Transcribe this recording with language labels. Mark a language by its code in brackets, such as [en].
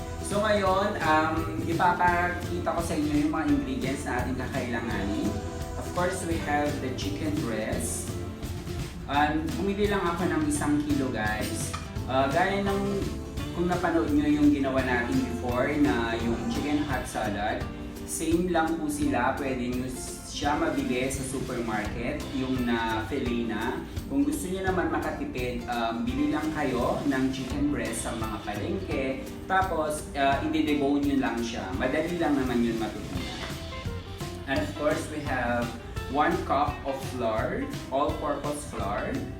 [tl] So ngayon, ipapakita ko sa inyo yung mga ingredients na ating kakailanganin. [en] Of course, we have the chicken breast. [tl] Bumili lang ako ng 1 kilo guys. Gaya ng kung napanood nyo yung ginawa natin before na yung chicken hot salad, same lang po sila. Pwede nyo siya mabili sa supermarket, yung na filet na. Kung gusto niyo naman makatipid, bili lang kayo ng chicken breast sa mga palengke. Tapos, i-debone nyo lang siya. Madali lang naman yun matutunan. [en] And of course, we have 1 cup of flour, all-purpose flour.